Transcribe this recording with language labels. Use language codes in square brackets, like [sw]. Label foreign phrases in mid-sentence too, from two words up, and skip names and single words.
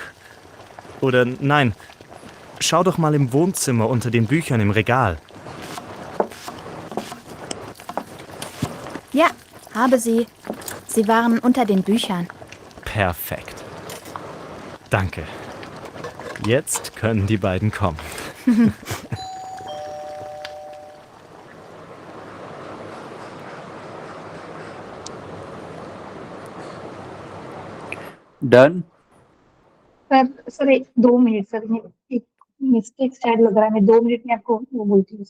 [de] Oder nein, schau doch mal im Wohnzimmer unter den Büchern im Regal. Ja, habe sie. Sie waren unter den Büchern. Perfekt. Danke. Jetzt können die beiden kommen. Done. [hi] सर 2 मिनट सर, एक मिस्टेक शायद लग रहा है, मैं 2 मिनट में आपको वो बोलती हूँ.